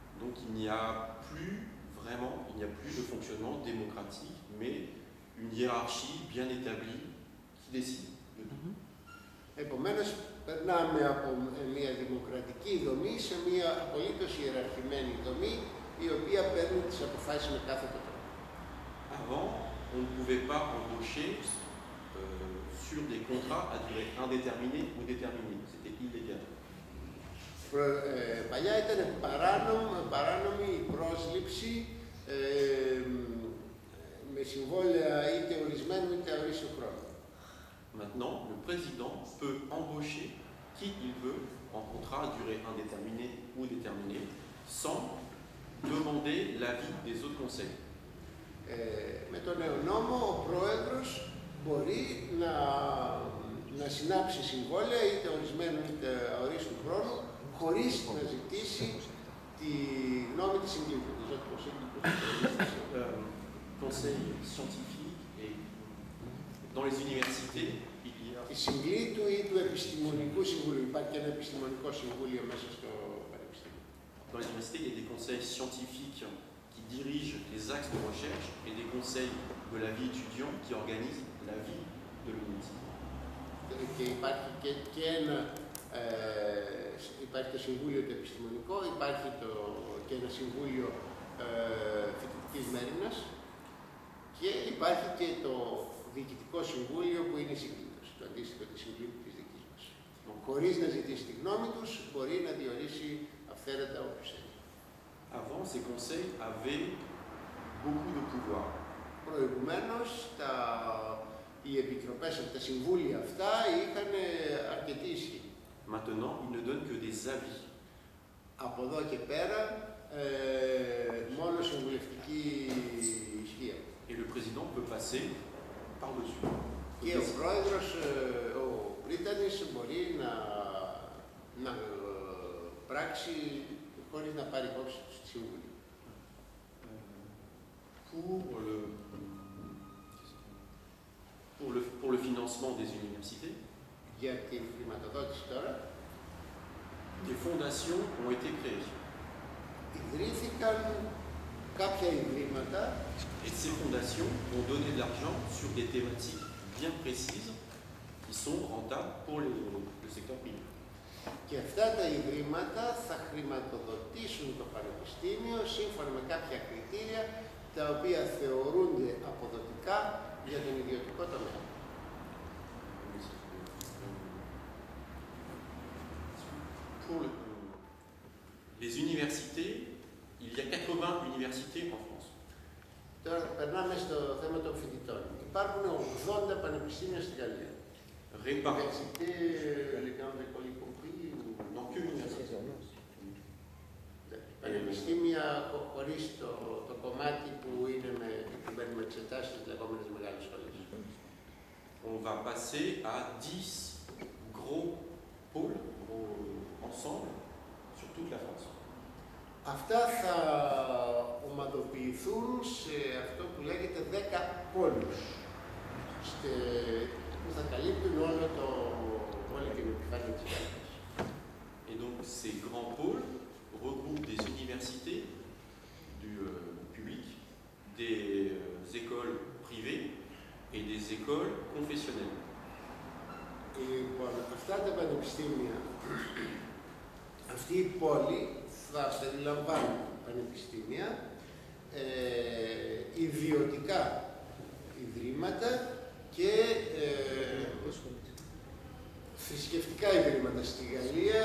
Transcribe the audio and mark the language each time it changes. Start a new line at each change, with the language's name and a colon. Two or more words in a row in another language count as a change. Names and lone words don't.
French: donc il n'y a plus vraiment, il n'y a plus de fonctionnement démocratique, mais une hiérarchie bien établie qui décide de tout.
Greek: Επομένως, περνάμε από μια δημοκρατική δομή σε μια απολύτως ιεραρχημένη δομή, η οποία παίρνει τις αποφάσεις με κάθε τρόπο.
French: Avant, on ne pouvait pas embaucher sur des contrats à durée indéterminée ou déterminée. C'était illégal.
Greek: Παλιά ήταν παράνομη η πρόσληψη με συμβόλαια είτε ορισμένου είτε αορίστου χρόνου.
French: Maintenant, le président peut embaucher qui il veut en contrat à durée indéterminée ou déterminée sans demander l'avis des autres conseils.
Greek: Με τον νέο νόμο, ο πρόεδρος μπορεί να συνάψει συμβόλαια είτε ορισμένου είτε αορίστου χρόνου χωρίς να ζητήσει τη γνώμη της συγκλήτου.
French: Conseil scientifique et dans les universités, il y a...
Greek: Τη συγκλήτου ή του επιστημονικού συμβουλίου. Υπάρχει και ένα επιστημονικό συμβούλιο μέσα στο πανεπιστήμιο.
French: Dans les universités, il y a des conseils scientifiques qui dirigent les axes de recherche et des conseils de la vie étudiante qui organisent la vie de l'université.
Greek: Και υπάρχει υπάρχει το συμβούλιο το επιστημονικό, υπάρχει και ένα συμβούλιο φοιτητικής μέριμνας και υπάρχει και το διοικητικό συμβούλιο που είναι η συγκλήτωση, το αντίστοιχο της συγκλήτου της δικής μας. Χωρίς να ζητήσει τη γνώμη τους, μπορεί να διορίσει αυθαίρετα όποιους θέλει.
French: Avant, ces conseils avaient beaucoup de pouvoir.
Greek: Προηγουμένως, οι επιτροπές, τα συμβούλια αυτά είχαν αρκετή ισχύ.
French: Maintenant, ils ne donnent que des avis.
Greek: Από εδώ και πέρα, μόνο συμβουλευτική ισχύ.
French: Et le président peut passer par-dessus.
Greek: Και ο πρόεδρος, ο Πρίτανης, μπορεί να πράξει χωρίς να πάρει υπόψη του στη Συμβουλή.
French: Pour le financement des universités,
Greek: για την χρηματοδότηση τώρα,
French: des fondations ont été créées.
Greek: Ιδρύθηκαν κάποια ιδρύματα.
French: Et ces fondations ont donné de l'argent sur des thématiques bien précises qui sont rentables pour le secteur privé.
Greek: Και αυτά τα ιδρύματα θα χρηματοδοτήσουν το πανεπιστήμιο σύμφωνα με κάποια κριτήρια τα οποία θεωρούνται αποδοτικά για τον ιδιωτικό τομέα.
French: Pour les universités, il y a 80 universités en France.
Greek: Τώρα περνάμε στο θέμα των φοιτητών. Υπάρχουν 80 πανεπιστήμια στην Γαλλία.
French: Université, les grandes écoles y compris, dans quelle université?
Greek: Πανεπιστήμια χωρίς το κομμάτι που είναι που παίρνουμε εξετάσεις στις λεγόμενες μεγάλες σχολές.
French: On va passer à 10 gros pôles ensemble sur toute la France.
Greek: Αυτά θα ομαδοποιηθούν σε αυτό που λέγεται 10 πόλους, που θα καλύπτουν όλη την επιφάνεια της Γαλλίας.
French: Et donc ces grands pôles regroupent des universités du public, des écoles privées et des écoles confessionnelles.
Greek: Λοιπόν, αυτά τα πανεπιστήμια, αυτή η πόλη θα περιλαμβάνει πανεπιστήμια, ιδιωτικά ιδρύματα και θρησκευτικά ιδρύματα στη Γαλλία.